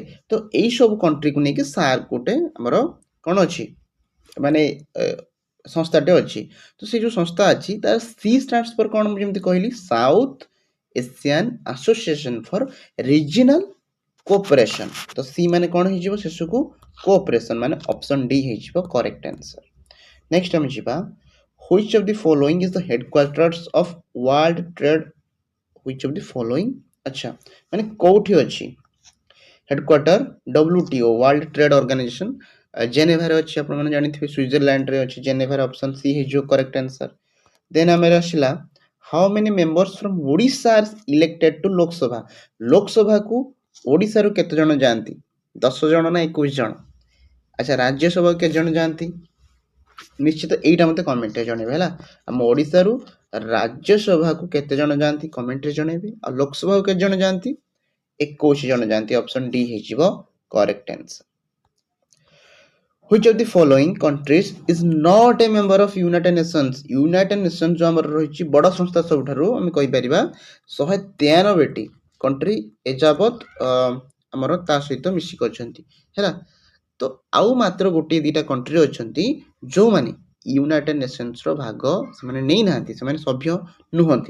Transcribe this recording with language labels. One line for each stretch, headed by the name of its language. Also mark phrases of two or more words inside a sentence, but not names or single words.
Odia: ତ ଏଇ ସବୁ କଣ୍ଟ୍ରିକୁ ନେଇକି ସାର୍କ ଗୋଟେ ଆମର କ'ଣ ଅଛି ମାନେ ସଂସ୍ଥାଟେ ଅଛି। ତ ସେ ଯୋଉ ସଂସ୍ଥା ଅଛି ତାର
English: C stands for
Odia: କ'ଣ? ମୁଁ ଯେମିତି କହିଲି ସାଉଥ ଏସିଆନ ଆସୋସିଏସନ ଫର ରିଜିନାଲ କୋଅପରେସନ। ତ ସି ମାନେ କ'ଣ ହେଇଯିବ ଶେଷକୁ? କୋଅପରେସନ ମାନେ
English: option D
Odia: ହେଇଯିବ
English: correct answer.
Odia: ନେକ୍ସଟ ଆମେ ଯିବା
English: which of the following is the headquarters of world trade? which of the following
Odia: ଆଚ୍ଛା ମାନେ କୋଉଠି ଅଛି ହେଡକ୍ୱାର୍ଟର? WTO ୱାର୍ଲଡ ଟ୍ରେଡ୍ ଅର୍ଗାନାଇଜେସନ ଜେନେଭାରେ ଅଛି। ଆପଣମାନେ ଜାଣିଥିବେ ସୁଇଜରଲ୍ୟାଣ୍ଡରେ ଅଛି ଜେନେଭାରେ।
English: option C
Odia: ହେଇଯିବ
English: correct answer.
Odia: ଦେନ୍ ଆମର ଆସିଲା
English: how many members from Odisha are elected to Lok Sabha?
Odia: ଲୋକସଭାକୁ ଓଡ଼ିଶାରୁ କେତେ ଜଣ ଯାଆନ୍ତି? 10 ଜଣ ନା 21 ଜଣ? ଆଚ୍ଛା ରାଜ୍ୟସଭା କେତେ ଜଣ ଯାଆନ୍ତି? ନିଶ୍ଚିତ ଏଇଟା ମୋତେ କମେଣ୍ଟରେ ଜଣେଇବେ ହେଲା। ଆମ ଓଡ଼ିଶାରୁ ରାଜ୍ୟସଭାକୁ କେତେ ଜଣ ଯାଆନ୍ତି କମେଣ୍ଟରେ ଜଣେଇବେ। ଆଉ ଲୋକସଭାକୁ କେତେ ଜଣ ଯାଆନ୍ତି? 21 ଜଣ ଯାଆନ୍ତି।
English: option D
Odia: ହେଇଯିବ
English: correct answer. Which of the following countries is not a member of United Nations?
Odia: United Nations जो ଆମର ରହିଛି ବଡ଼ ସଂସ୍ଥା ସବୁଠାରୁ ଆମେ କହିପାରିବା 193ଟି କଣ୍ଟ୍ରି ଏଯାବତ ଆମର ତା ସହିତ ମିଶିକି ଅଛନ୍ତି ହେଲା। ତ ଆଉ ମାତ୍ର ଗୋଟିଏ ଦିଟା କଣ୍ଟ୍ରି ଅଛନ୍ତି ଯେଉଁମାନେ ୟୁନାଇଟେଡ ନେସନ୍ସର ଭାଗ ସେମାନେ ନେଇନାହାନ୍ତି, ସେମାନେ ସଭ୍ୟ ନୁହନ୍ତି।